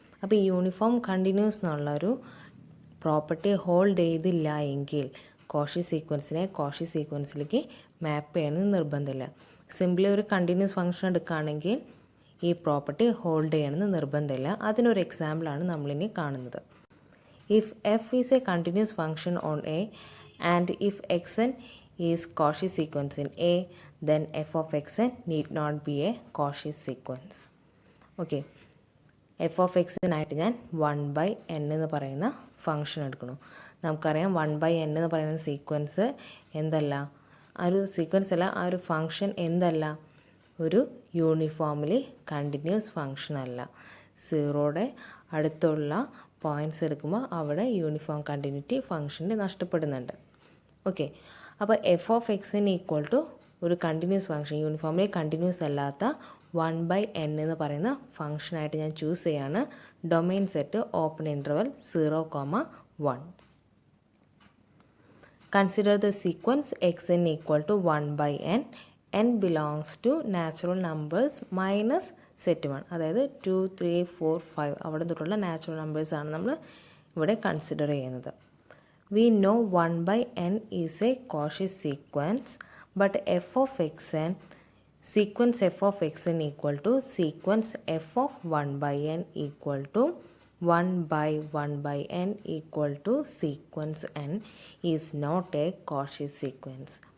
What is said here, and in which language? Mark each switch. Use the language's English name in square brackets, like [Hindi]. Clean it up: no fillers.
[Malayalam] അപ്പോൾ ഈ uniform continuous എന്നുള്ളൊരു പ്രോപ്പർട്ടി ഹോൾഡ് ചെയ്തില്ല എങ്കിൽ കോഷി സീക്വൻസിനെ കോഷി സീക്വൻസിലേക്ക് മാപ്പ് ചെയ്യണമെന്ന് നിർബന്ധമില്ല. സിംപ്ലി ഒരു കണ്ടിന്യൂസ് ഫംഗ്ഷൻ എടുക്കുകയാണെങ്കിൽ ഈ പ്രോപ്പർട്ടി ഹോൾഡ് ചെയ്യണമെന്ന് നിർബന്ധമില്ല. അതിനൊരു എക്സാമ്പിളാണ് നമ്മളിനി കാണുന്നത്. [English] If f is a continuous function on A and if xn is Cauchy sequence in A, then f of xn need not be a Cauchy sequence. [Malayalam] Okay, f of xനായിട്ട് ഞാൻ 1/n എന്ന് പറയുന്ന function എടുക്കണം. നമുക്കറിയാം 1/n എന്ന് പറയുന്ന sequence എന്തല്ല, ആ ഒരു സീക്വൻസ് അല്ല, ആ ഒരു ഫംഗ്ഷൻ എന്തല്ല, ഒരു യൂണിഫോംലി കണ്ടിന്യൂസ് ഫംഗ്ഷൻ അല്ല. സീറോയുടെ അടുത്തുള്ള പോയിൻറ്റ്സ് എടുക്കുമ്പോൾ അവിടെ യൂണിഫോം കണ്ടിന്യൂറ്റി ഫംഗ്ഷൻ്റെ നഷ്ടപ്പെടുന്നുണ്ട്. ഓക്കെ, അപ്പോൾ എഫ് ഓഫ് എക്സിന് ഈക്വൽ ടു ഒരു കണ്ടിന്യൂസ് ഫംഗ്ഷൻ, യൂണിഫോംലി കണ്ടിന്യൂസ് അല്ലാത്ത 1/n എന്ന് പറയുന്ന ഫംഗ്ഷനായിട്ട് ഞാൻ ചൂസ് ചെയ്യാണ്. Domain set open interval 0,1. [English] Consider the sequence xn equal to 1/n. n belongs to natural numbers minus set 1, [Malayalam] അതായത് 2, 3, 4, 5 അവിടെ തൊട്ടുള്ള നാച്ചുറൽ നമ്പേഴ്സാണ് നമ്മൾ ഇവിടെ കൺസിഡർ ചെയ്യുന്നത്. [English] We know 1/n is a Cauchy sequence, but f of xn, sequence f of xn equal to sequence f of 1/n equal to 1/1/n equal to sequence n is not a Cauchy sequence.